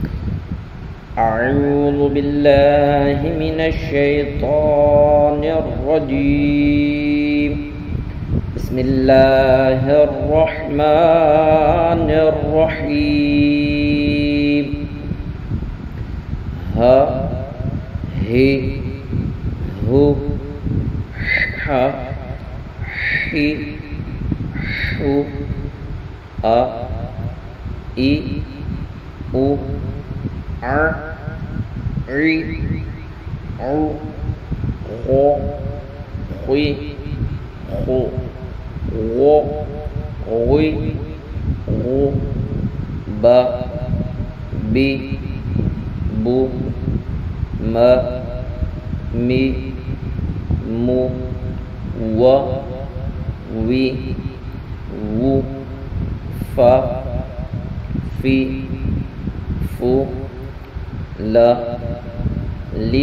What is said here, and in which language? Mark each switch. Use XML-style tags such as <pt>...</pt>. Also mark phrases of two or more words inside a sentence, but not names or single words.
<ar>اعوذ باللہ من الشیطان الرجیم، بسم اللہ الرحمن الرحیم۔ ہ ہی ہو ح حی حو ا ای او ع عی عو غو غی خو غو غوی غو با بی بو م می مو و وی وو ف فی فو ل لی</ar>